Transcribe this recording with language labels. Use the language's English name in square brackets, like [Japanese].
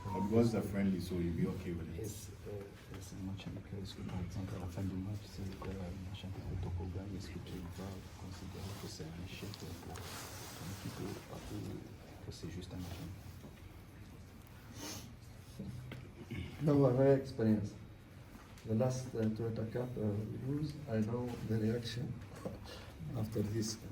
[English] Because it's a friendly, so you'll be okay with it. [French] C'est un match amical. Est-ce que par exemple à la fin du match, c'est Asante Kotoko gagne, est-ce que tu vas considérer que c'est un échec pour ton équipe ou que c'est juste un match amical? [English] No, a rare experience. The last Toyota Cup we lose, I know the reaction after this.